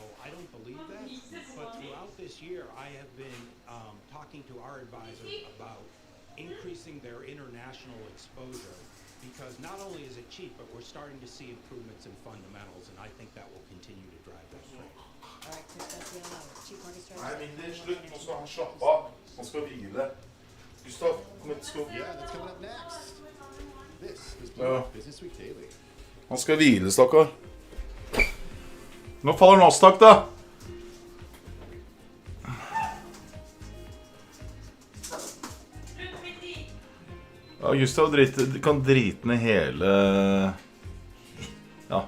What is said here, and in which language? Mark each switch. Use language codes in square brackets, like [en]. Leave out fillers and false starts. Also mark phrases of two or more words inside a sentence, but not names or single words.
[en] I don't believe that, but throughout this year, I have been talking to our advisors about increasing their international exposure, because not only is it cheap, but we're starting to see improvements in fundamentals, and I think that will continue to drive that trade. All right, Chris, that's the cheap market strategy. [no] Nei, min er slutt. Nå skal han slappe av. Han skal hvile. Gustav, kom hit. [en] Yeah, that's coming up next. This is Bloomberg Business Week Daily. [no] Han skal hvile, stakkar. Nå faller Nasdaq, da. Ja, Gustav kan drite ned hele... Ja.